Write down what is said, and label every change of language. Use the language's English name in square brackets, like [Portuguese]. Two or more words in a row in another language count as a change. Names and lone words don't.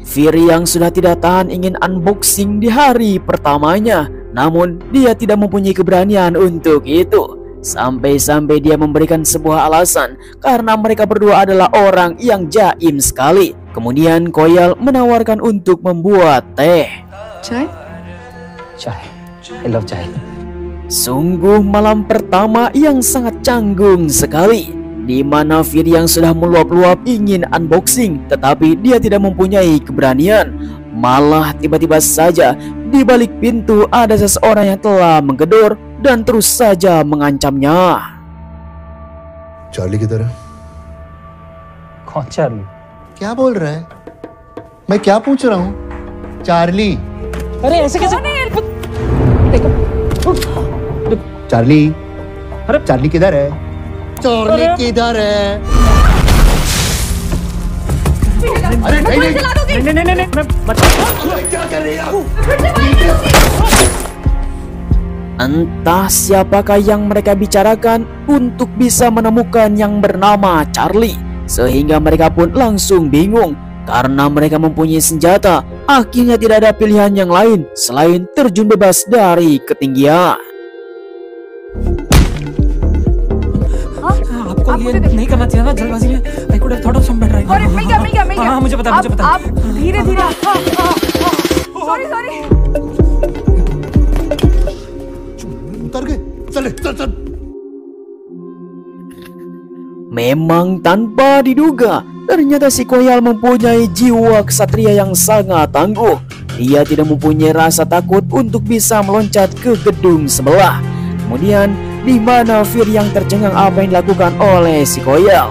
[Indonesian] Fir yang sudah tidak tahan ingin unboxing di hari pertamanya, namun dia tidak mempunyai keberanian untuk itu. Sampai-sampai dia memberikan sebuah alasan karena mereka berdua adalah orang yang jaim sekali. Kemudian Koyal menawarkan untuk membuat teh. [Hindi] Chai? चाय [English] I love [Hindi] चाय। [Indonesian] Sungguh malam pertama yang sangat canggung sekali, di mana Fir yang sudah meluap-luap ingin unboxing, tetapi dia tidak mempunyai keberanian. Malah tiba-tiba saja di balik pintu ada seseorang yang telah menggedor dan terus saja mengancamnya. [Hindi] चार्ली किधर है? कौन चार्ली? क्या बोल रहा है? मैं क्या पूछ रहा हूँ? चार्ली। अरे ऐसे कैसे? चार्ली, चार्ली किधर है? चार्ली किधर है? अरे नहीं नहीं क्या कर रही है आप? [Indonesian] Entah siapakah yang mereka bicarakan untuk bisa menemukan yang bernama Charlie, sehingga mereka pun langsung bingung. Karena mereka mempunyai senjata, akhirnya tidak ada pilihan yang lain selain terjun bebas dari ketinggian. [Hindi] आपको ये नहीं करना चाहिए ना जल्दबाजी में। [English] I could have thought of some better idea। [Hindi] हाँ मुझे पता आप धीरे धीरे सॉरी उतर गए। चले चल। [Indonesian] Memang tanpa diduga, ternyata si Koyal mempunyai jiwa kesatria yang sangat tangguh. Dia tidak mempunyai rasa takut untuk bisa meloncat ke gedung sebelah. Kemudian, di mana Fir yang tercengang apa yang dilakukan oleh si Koyal.